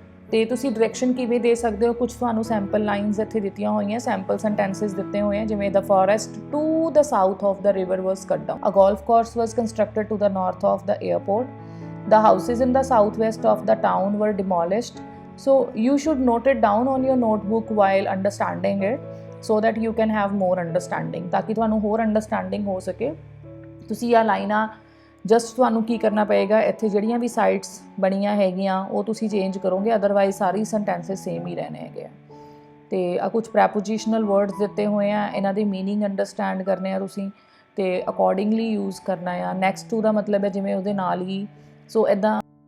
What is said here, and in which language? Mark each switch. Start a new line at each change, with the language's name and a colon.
Punjabi: ਤੇ ਤੁਸੀਂ ਡਾਇਰੈਕਸ਼ਨ ਕਿਵੇਂ ਦੇ ਸਕਦੇ ਹੋ? ਕੁਝ ਤੁਹਾਨੂੰ ਸੈਂਪਲ ਲਾਈਨਸ ਇੱਥੇ ਦਿੱਤੀਆਂ ਹੋਈਆਂ, ਸੈਂਪਲ ਸੈਂਟੈਂਸਸ ਦਿੱਤੇ ਹੋਏ ਆ,
English: ਜਿਵੇਂ the forest to the south of the river was cut down, a golf course was constructed to the north of the airport, the houses in the south west of the town were demolished. So you should note it down on your notebook while understanding it, so that you can have more understanding,
Punjabi: ਤਾਕਿ ਤੁਹਾਨੂੰ ਹੋਰ understanding ਹੋ ਸਕੇ. ਤੁਸੀਂ ਆਹ ਲਾਈਨਾਂ just ਤੁਹਾਨੂੰ ਕੀ ਕਰਨਾ ਪਏਗਾ, ਇੱਥੇ ਜਿਹੜੀਆਂ ਵੀ ਸਾਈਟਸ ਬਣੀਆਂ ਹੈਗੀਆਂ ਉਹ ਤੁਸੀਂ ਚੇਂਜ ਕਰੋਗੇ, ਅਦਰਵਾਈਜ਼ ਸਾਰੀ ਸੈਂਟੈਂਸਸ ਸੇਮ ਹੀ ਰਹਿਣੇ ਹੈਗੇ ਆ. ਅਤੇ ਆ ਕੁਛ ਪ੍ਰੈਪੋਜੀਸ਼ਨਲ ਵਰਡਸ ਦਿੱਤੇ ਹੋਏ ਆ, ਇਹਨਾਂ ਦੇ ਮੀਨਿੰਗ ਅੰਡਰਸਟੈਂਡ ਕਰਨੇ ਆ ਤੁਸੀਂ ਅਤੇ ਅਕੋਰਡਿੰਗਲੀ ਯੂਜ਼ ਕਰਨਾ ਆ. ਨੈਕਸਟ ਟੂ ਦਾ ਮਤਲਬ ਹੈ ਜਿਵੇਂ ਉਹਦੇ ਨਾਲ ਹੀ, ਸੋ ਇੱਦਾਂ